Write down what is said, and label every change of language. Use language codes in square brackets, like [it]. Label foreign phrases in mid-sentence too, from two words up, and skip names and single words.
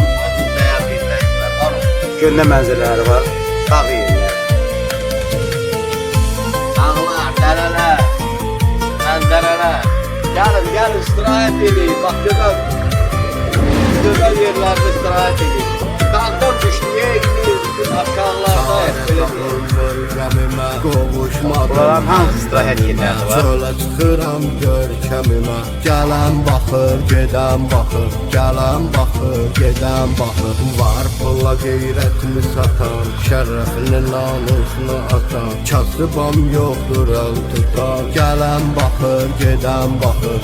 [az] Dəyərli izləyicilər, var olun. Köhnə mənzərələri var. Dağ yerlər. Dağlar, dərələr, mənzərələr. Gəlin, istirahət edin. Bax, gözəl yerlərdə istirahət edin. [tr] Dağdan düşdüyə gidiyoruz, aşağılarda hep böyle [az] Görkəmimə qovuşmadım. Buraların hansı istirahət yerləri var? Çölə çıxıram görkəmimə. Gələn baxır, gedən baxır. Gələn baxır, gedən baxır. Var pulla qeyrətini satan, şərəfini namusunu atan. Kasıbam yoxdur əl tutan. Gələn baxır, gedən baxır.